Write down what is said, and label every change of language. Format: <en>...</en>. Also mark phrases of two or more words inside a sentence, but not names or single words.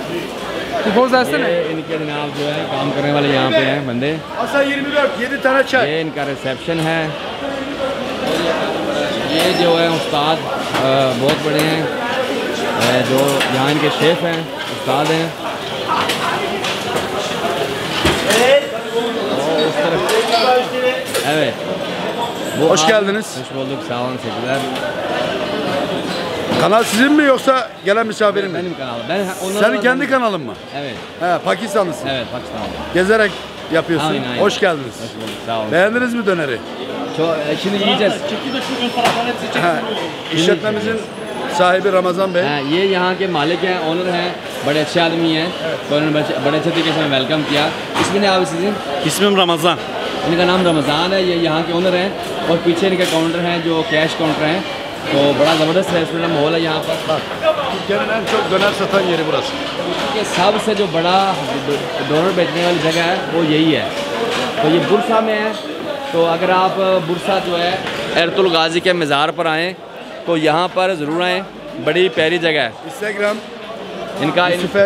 <hi>ये इनके जनाब जो है काम करने वाले यहाँ पे हैं बंदे। ये इनका रिसेप्शन है। ये जो है उस्ताद बहुत बड़े हैं, जो यहाँ इनके शेफ़ हैं, उस्ताद हैं।</hi> <tr>Evet. Hoş geldiniz. Hoş bulduk. Sağ olun. Teşekkürler. Kanal sizin mi yoksa gelen misafirin mi? Benim kanalım. Ben Senin kendi kanalın mı? Evet. He, Pakistanlısın. Evet, Pakistanlı. Gezerek yapıyorsun. Aynen. Hoş geldiniz. Hoş bulduk. Sağ olun. Beğendiniz mi döneri? Şimdi yiyeceğiz. İşletmemizin sahibi Ramazan Bey.</tr> <hi>ये यहाँ के मालिक हैं, ऑनर हैं, बड़े अच्छे आदमी हैं। तो उन्होंने बड़े अच्छे तरीके से हमें वेलकम किया। इसमें आप इसी</hi> <tr>İsmim Ramazan.</tr> <hi>इनका नाम रमज़ान है। ये यहाँ के ओनर हैं और पीछे इनके काउंटर हैं जो</hi> <en>cash counter</en> <hi>हैं। तो बड़ा ज़बरदस्त रेस्टोरेंट माहौल है यहाँ पर।</hi> <tr>Türkiye'nin en çok döner satan yeri burası.</tr> <hi>कि सबसे जो बड़ा डोनर बेचने वाली जगह है वो यही है। तो ये बुरसा में है। तो अगर आप बुरसा जो है एर्तुल गाजी के मज़ार पर आएँ तो यहाँ पर ज़रूर आएँ, बड़ी प्यारी जगह है। Instagram, इनका Yusufet.</hi>